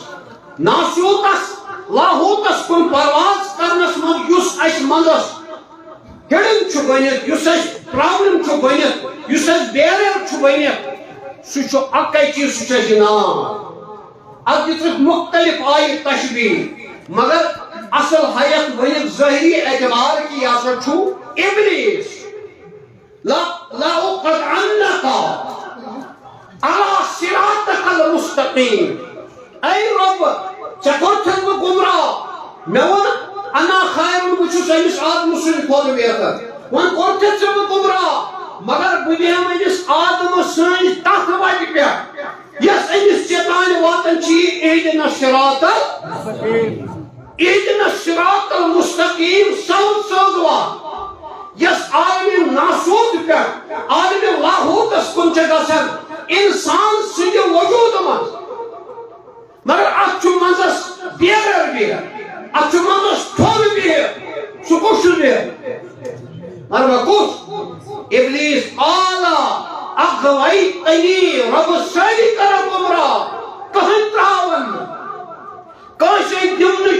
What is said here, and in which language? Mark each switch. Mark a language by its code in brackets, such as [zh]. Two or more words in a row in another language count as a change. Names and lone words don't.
[ks] ناسوٗتس لاہوٗتس کُن پرواز کرنس منٛز یُس اَسہِ منٛزس ہِڈن چھُ بٔنِتھ یُس اَسہِ پرابلم چھُ بٔنِتھ یُس اَسہِ بیریر چھُ بٔنِتھ سُہ چھُ اکے چیٖز سُہ چھُ اَسہِ نار اتھ دِژٕکھ مختلف آیہِ تشبیٖہ مگر اصل ہیٚکھ ؤنِتھ ظٲہری اعتبار کہِ یہِ ہسا چھُ ابلیس [ar] لأقطعنك على صراطك المستقيم [ks] اے رب ژےٚ کوٚرتھس بہٕ گمراہ مےٚ ووٚن [ar] انا خیر [ks] بہٕ چھُس أمِس آدمہٕ سٕنٛدِ کھۄتہٕ بہتر وۄنۍ کوٚرتھس ژےٚ بہٕ گمراہ مگر بہٕ بیٚہمہٕ أمِس آدمہٕ سٕنٛدِ تتھ وتہِ پٮ۪ٹھ یۄس أمِس ژےٚ واتان چھِ اهدنا [ar] الصراط المستقیم [ks] سوز وات یۄس عالمِ ناسوٗت پٮ۪ٹھ عالمِ لاہوٗتس کُن چھِ گژھان انسان سٕنٛدِ وجوٗدٕ منٛز مگر اتھ چھُ منٛزس بیرر بِہِتھ اتھ چھُ منٛزس ٹھوٚل بِہِتھ سُہ کُس چھُ بِہِتھ مگر کُس ابلیس [ar] آلا اغویتنی [ks] رب سٲری کرن گمراہ کٕہٕنۍ تراون نہٕ کٲنٛسے دِم نہٕ